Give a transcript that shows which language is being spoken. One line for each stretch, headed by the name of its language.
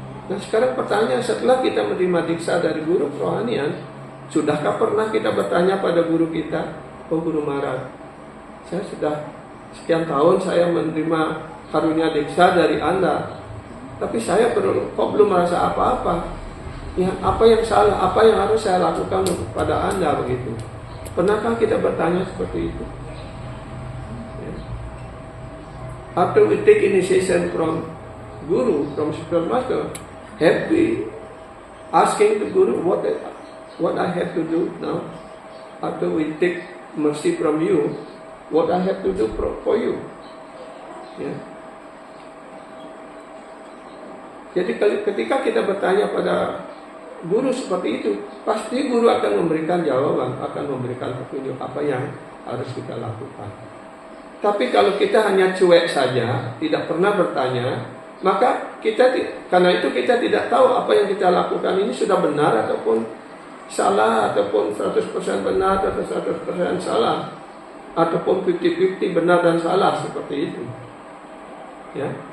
Indonesian: Nah sekarang pertanyaan, setelah kita menerima diksa dari guru kerohanian, sudahkah pernah kita bertanya pada guru kita, oh Guru Maharaj, saya sudah sekian tahun saya menerima karunia diksa dari Anda, tapi saya kok belum merasa apa-apa. Ya, apa yang salah, apa yang harus saya lakukan kepada Anda begitu? Pernahkah kita bertanya seperti itu? Ya.
English: After we take initiation from Guru, from spiritual master, have we asking the Guru, what what I have to do now? After we take mercy from you, what I have to do for you?
Indonesian: Ya. Jadi ketika kita bertanya pada guru seperti itu, pasti guru akan memberikan jawaban, akan memberikan petunjuk apa yang harus kita lakukan. Tapi kalau kita hanya cuek saja, tidak pernah bertanya, maka karena itu kita tidak tahu apa yang kita lakukan ini sudah benar ataupun salah, ataupun 100% benar atau 100% salah, ataupun 50-50 benar dan salah, seperti itu. Ya.